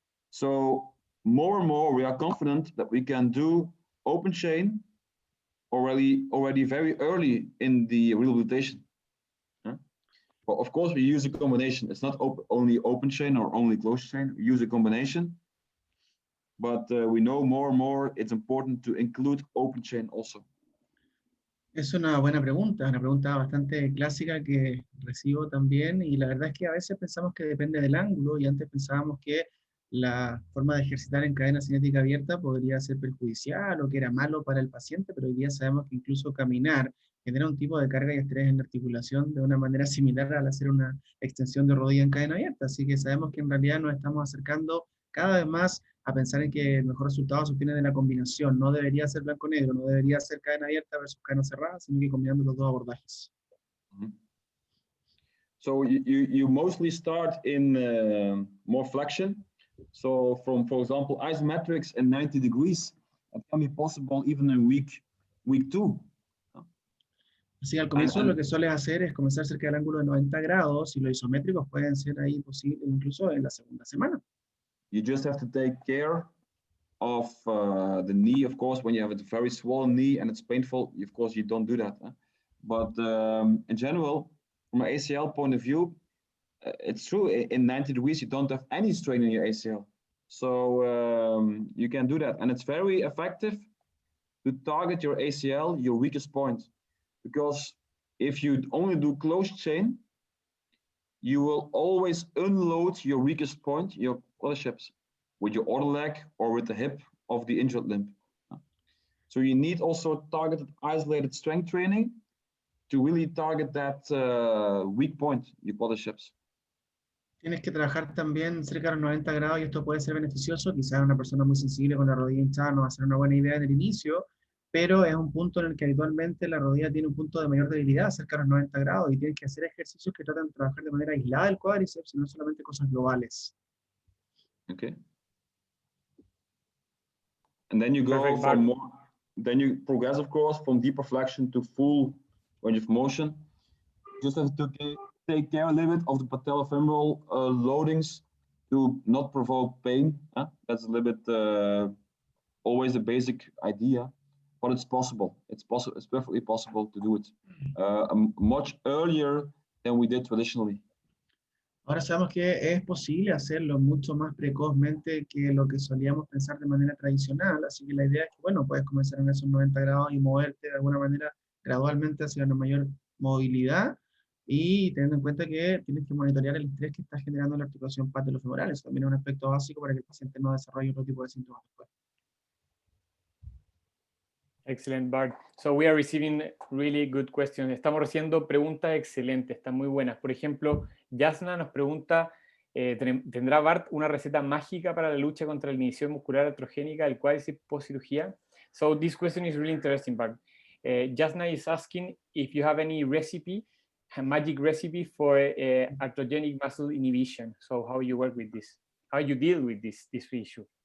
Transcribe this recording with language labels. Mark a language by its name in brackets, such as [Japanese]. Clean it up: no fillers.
[English] So more and more we are confident that we can do open chain already very early in the rehabilitation. But of course we use a combination. It's not only open chain or only closed chain. We use a combination. But we know more and more it's important to include open chain also. [Spanish] Es una buena pregunta, una pregunta bastante clásica que recibo también, y la verdad es que a veces pensamos que depende del ángulo, y antes pensábamos que la forma de ejercitar en cadena cinética abierta podría ser perjudicial o que era malo para el paciente, pero hoy día sabemos que incluso caminar genera un tipo de carga y estrés en la articulación de una manera similar al hacer una extensión de rodilla en cadena abierta, así que sabemos que en realidad nos estamos acercando cada vez más a pensar en que el mejor resultado se obtiene de la combinación. No debería ser blanco-negro, no debería ser cadena abierta versus cadena cerrada, sino que combinando los dos abordajes. [English] So you mostly start in more flexion. So from, for example, isometrics in 90 degrees, it can be possible even in week 2. [Spanish] Así al comienzo lo que sueles hacer es comenzar cerca del ángulo de 90 grados y los isométricos pueden ser ahí posible incluso en la segunda semana. [English] You just have to take care of the knee, of course. When you have a very swollen knee and it's painful, of course you don't do that. But in general, from an ACL point of view, it's true, in 90 degrees you don't have any strain in your ACL. So you can do that. And it's very effective to target your ACL, your weakest point. Because if you only do closed chain, you will always unload your weakest point, your quadriceps, with your other leg or with the hip of the injured limb. So you need also targeted, isolated strength training to really target that weak point, your quadriceps. [Spanish] Tienes que trabajar también cerca de los 90 grados y esto puede ser beneficioso. Quizás una persona muy sensible con la rodilla hinchada no va a ser una buena idea en el inicio, pero es un punto en el que habitualmente la rodilla tiene un punto de mayor debilidad cerca de los 90 grados y tienes que hacer ejercicios que tratan de trabajar de manera aislada el cuádriceps y no solamente cosas globales. [English] Okay. And then you go from more, then you progress, of course, from deeper flexion to full range of motion. Just have to take care a little bit of the patellofemoral loadings to not provoke pain. That's a little bit always a basic idea, but it's possible. It's possible. It's perfectly possible to do it much earlier than we did traditionally. [Spanish] Ahora sabemos que es posible hacerlo mucho más precozmente que lo que solíamos pensar de manera tradicional, así que la idea es que, bueno, puedes comenzar en esos 90 grados y moverte de alguna manera gradualmente hacia una mayor movilidad y teniendo en cuenta que tienes que monitorear el estrés que está generando la articulación patelofemoral. Eso también es un aspecto básico para que el paciente no desarrolle otro tipo de síntomas después. [English] Excellent, Bart. So we are receiving really good questions. [Spanish] Estamos recibiendo preguntas excelentes, están muy buenas. Por ejemplo, Yasna nos pregunta, ¿tendrá Bart una receta mágica para la lucha contra la inhibición muscular atrogénica del cuádriceps post-cirugía? [English] So this question is really interesting, Bart. Yasna is asking if you have any recipe, a magic recipe for arthrogenic muscle inhibition. So how you work with this? How you deal with this issue?